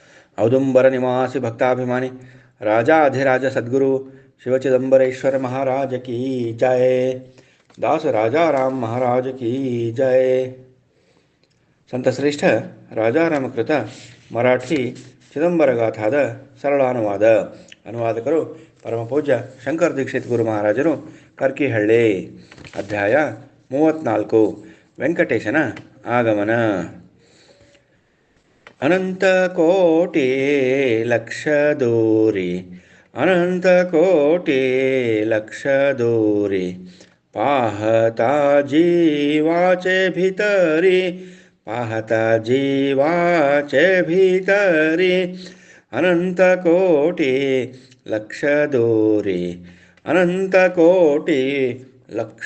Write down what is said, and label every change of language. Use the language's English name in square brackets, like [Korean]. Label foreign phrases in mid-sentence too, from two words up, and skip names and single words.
[Hindi] औदुंबर निवासी भक्ताभिमानी राजाधिराज सद्गुरु शिवचिदंबरेश्वर महाराज की जय. दास राजा राम महाराज की जय. [Kannada] ಸಂತಶ್ರೇಷ್ಠ ರಾಜಾರಾಮಕೃತ ಮರಾಠಿ ಚಿದಂಬರಗಾಥಾದ ಸರಳಾನುವಾದ. ಅನುವಾದಕರು ಪರಮಪೂಜ್ಯ ಶಂಕರ ದೀಕ್ಷಿತ್ ಗುರು ಮಹಾರಾಜರು, ಕರ್ಕಿಹಳ್ಳಿ. ಅಧ್ಯಾಯ 34. ವೆಂಕಟೇಶನ ಆಗಮನ. [Marathi] अनंत कोटी लक्ष दूरी, अनंत कोटी लक्ष दूरी, पाहता जीवाचे भितरी, पाहता जीवाचे भितरी, अनंत कोटी लक्ष दूरी, अनंत कोटी लक्ष